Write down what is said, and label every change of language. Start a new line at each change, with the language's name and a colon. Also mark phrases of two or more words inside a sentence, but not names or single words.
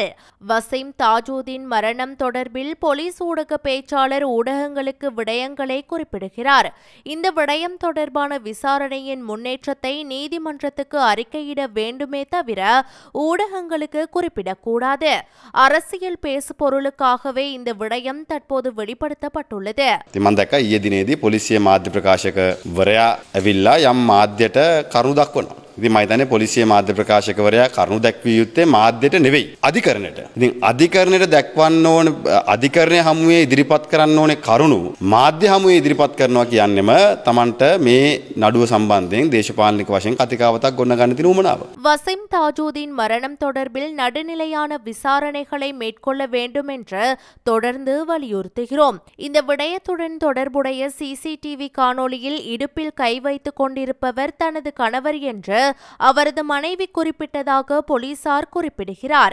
Tamil: வசீம் தாஜுதீன் மரணம் தொடர்பில் போலீஸ் ஊடக பேச்சாளர் ஊடகங்களுக்கு விடயங்களை குறிப்பிட்டார். இந்த விடயம் தொடர்பான விசாரணையின் முன்னேற்றத்தை நீதிமன்றத்துக்கு அறிக்கையிட வேண்டுமே தவிர ஊடகங்களுக்கு குறிப்பிடக்கூடாது. அரசியல் பேசு பொருளுக்காகவே இந்த விடயம் தற்போது வெளிப்படுத்தப்பட்டுள்ளது.
Sinhala: මම දැක්කා ඊයේ දිනේදී පොලිසිය මාධ්‍ය ප්‍රකාශකවරයා ඇවිල්ලා යම් මාධ්‍යට කරුණු දක්වනවා. ඉතින් මම හිතන්නේ පොලිසිය මාධ්‍ය ප්‍රකාශකවරයා කරුණු දැක්විය යුත්තේ මාධ්‍යට නෙවෙයි අධිකරණයට. ඉතින් අධිකරණයට දක්වන්න ඕන අධිකරණය හමුවේ ඉදිරිපත් කරන්න ඕනේ කරුණු මාධ්‍ය හමුවේ ඉදිරිපත් කරනවා කියන්නේම Tamanට මේ නඩුව සම්බන්ධයෙන් දේශපාලනික වශයෙන් කතිකාවතක් ගොඩනගන්න තියෙන උවමනාව.
Tamil: வசீம் தாஜுதீன் மரணம் தொடர்பில் நடுநிலையான விசாரணைகளை மேற்கொள்ள வேண்டும் என்று தொடர்ந்து வலியுறுத்துகிறோம். இந்த விடயத்துடன் தொடர்புடைய சிசிடிவி காணொளியில் இடுப்பில் கை வைத்துக் கொண்டிருப்பவர் தனது கணவர் என்று அவரது மனைவி குறிப்பிட்டதாக போலீசார் குறிப்பிடுகிறார்.